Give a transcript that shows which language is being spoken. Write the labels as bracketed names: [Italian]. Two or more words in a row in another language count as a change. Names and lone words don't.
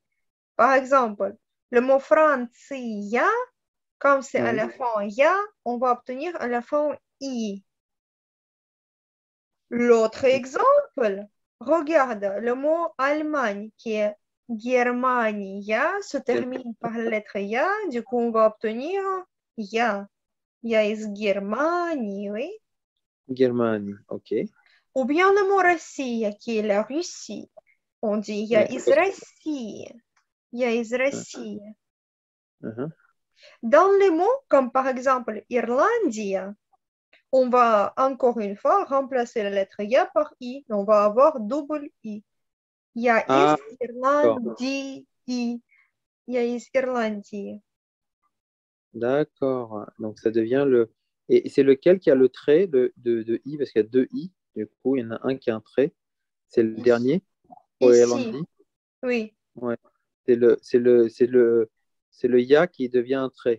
[French] Par exemple, le mot Francia, comme c'est à Oui, la fin ya, on va obtenir à la fin i. L'autre exemple, regarde le mot Allemagne qui est Germania se termine par la lettre ya, du coup on va obtenir ya. [Russian] Ya из Германии, [French] oui. Germanie, ok. Ou bien le mot Russie qui est la Russie. On dit ya Oui, [Russian] из России. Я из России. [French] Mhm. Dans les mots comme par exemple Irlandia, on va encore une fois remplacer la lettre Ya par I. On va avoir double I. [Russian] Я из [French] Ah, d'accord. [Russian] Ирландии. Я из Ирландии. [French] D'accord. Donc, ça devient le. Et c'est lequel qui a le trait de I? Parce qu'il y a deux I. Du coup, il y en a un qui a un trait. C'est le Ici. dernier pour Ici. Irlandi. Oui, Ouais. C'est le ya qui devient un trait.